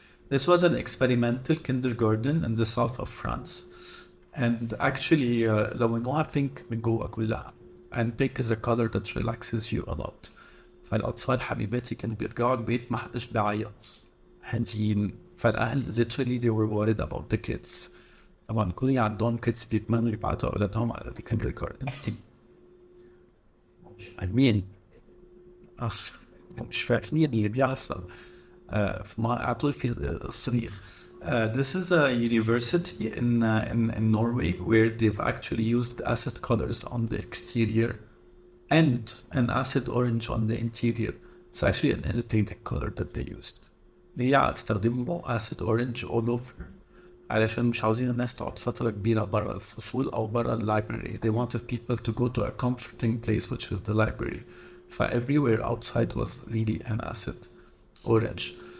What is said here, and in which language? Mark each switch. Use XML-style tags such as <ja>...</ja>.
<en>This was an experimental kindergarten in the south of France, and actually لونوها pink</en> <ar>من جوه كلها,</ar> <en>and pink is a color that relaxes you a lot.</en> <ar>فالأطفال حبيباتي كانوا بيرجعوا البيت ما حدش بيعيط، هاديين.</ar> <en>فالأهل literally they were worried about the kids.</en> <ar>طبعا كل عندهم kids بيتمنوا يبعتوا أولادهم على الكندرجارتن. مش فاهمين مش فاهمين اللي بيحصل. أعطوا في الصريخ.</ar> <en>This is a university in Norway where they've actually used acid colors on the exterior and an acid orange on the interior. It's actually an irritating color that they used.</en> <ar>ليه استخدموا</ar> <en>acid orange all over؟</en> <ar>علشان مش عاوزين الناس تقعد فترة كبيرة برا الفصول أو برا اللايبراري.</ar> <en>They wanted people to go to a comforting place which is the library. Everywhere outside was really an acid orange.</en>